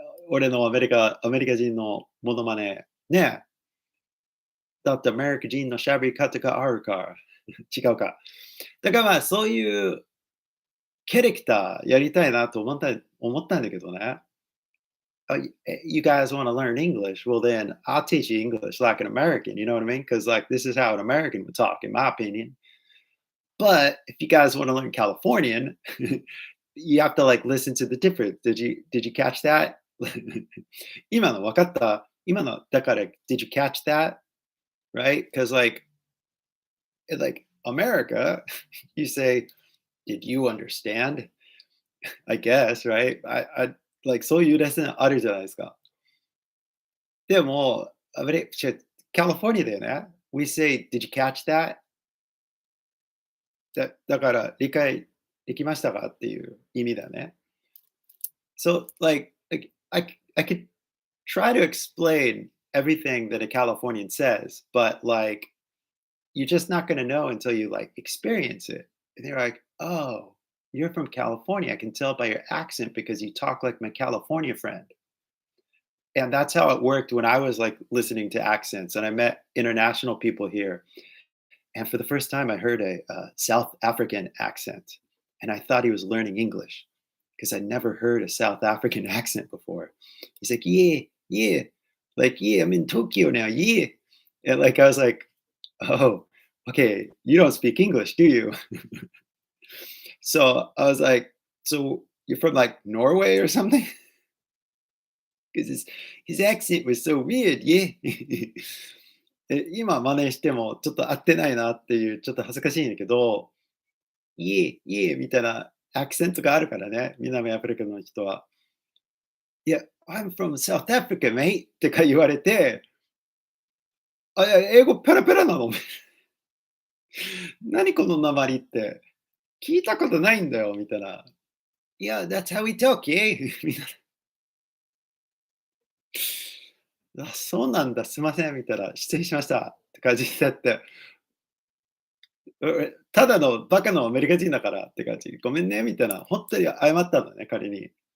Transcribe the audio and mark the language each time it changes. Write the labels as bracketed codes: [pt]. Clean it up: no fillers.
[ja] 俺のアメリカ人のモノマネ。ねえ。だってアメリカ人の喋り方があるから。違うか。だからまあ、そういうキャラクターやりたいなと思ったんだけどね。 [en] You guys want to learn English? Well, then I'll teach you English like an American. You know what I mean? Because like this is how an American would talk, in my opinion. But if you guys want to learn Californian, you have to like listen to the difference. Did you catch that? [ja] 今の分かった？今のだから [en] did you catch that? Right? Because like America, you say, did you understand? I guess, right? I like [ja] そういうレッスンあるじゃないですか。でも、カリフォルニアだよね。 [en] We say, did you catch that? [ja] だから理解できましたかっていう意味だね。 [en] So, I could try to explain everything that a Californian says, but you're just not going to know until you experience it. And they're like, "Oh, you're from California. I can tell by your accent because you talk like my California friend." And that's how it worked when I was listening to accents and I met international people here. And for the first time, I heard a South African accent, and I thought he was learning English because I never heard a South African accent before. He's like, "Yeah, yeah, yeah, I'm in Tokyo now, yeah." And I was like, "Oh, okay, you don't speak English, do you?" So I was like, "So you're from Norway or something?" Because his accent was so weird, yeah. [ja] 今真似してもちょっと合ってないなっていう、ちょっと恥ずかしいんだけど、いえ、いえみたいなアクセントがあるからね、南アフリカの人は。いや、 [en] I'm from South Africa, mate [ja] ってか言われて、いや、英語ペラペラなの何この訛りって、聞いたことないんだよみたいな。いや、 [en] that's how we talk, yeah [ja] みたいな。あ、そうなんだ、すいませんみたいな、失礼しましたって感じになって、ただのバカのアメリカ人だからって感じ。ごめんねみたいな、本当に謝ったんだね、彼に。